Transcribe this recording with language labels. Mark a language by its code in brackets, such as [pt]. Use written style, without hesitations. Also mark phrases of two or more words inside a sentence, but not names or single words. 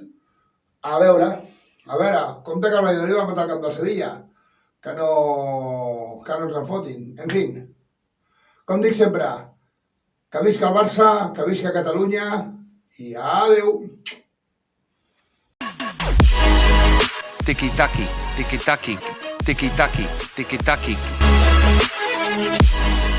[ca] A veure, compte que el Valladolid va matar al camp del Sevilla, que no ens en fotin. En fi, com dic sempre, que visca el Barça, que visca Catalunya i adeu. Tiki-taki, tiki-taki, tiki-taki, tiki-taki.